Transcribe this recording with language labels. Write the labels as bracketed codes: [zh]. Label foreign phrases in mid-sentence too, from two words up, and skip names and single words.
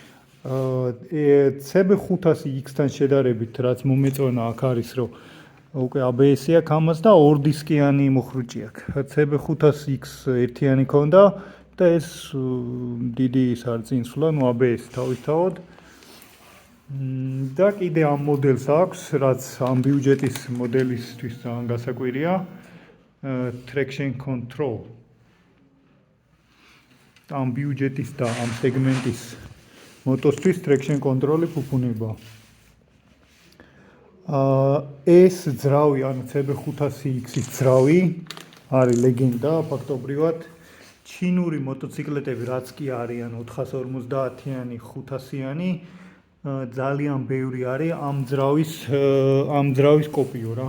[ka] CB500X-თან შედარებით, რაც მომეწონა აქ არის, რომ უკვე ABS-ი აქვს ამას და 2 დისკიანი მოხრუჭი აქვს. CB500X ერთიანი ქონდა და ეს დიდი ის არის წინსვლა, ნუ ABS-ი თავისთავად. და კიდე ამ მოდელს აქვს, რაც ამ ბიუჯეტის მოდელისთვის ძალიან გასაკვირია, [en] traction control. [ka] ამ ბიუჯეტის და ამ სეგმენტის მოტოსთვის [en] traction control- [ka] ი ფუფუნება. ეს ძრავი, ანუ CB500X-ის ძრავი არის ლეგენდა ფაქტობრივად. ჩინური მოტოციკლეტები რაც კი არიან 450-იანი, 500-იანი ძალიან ბევრი არის ამ ძრავის კოპიო რა.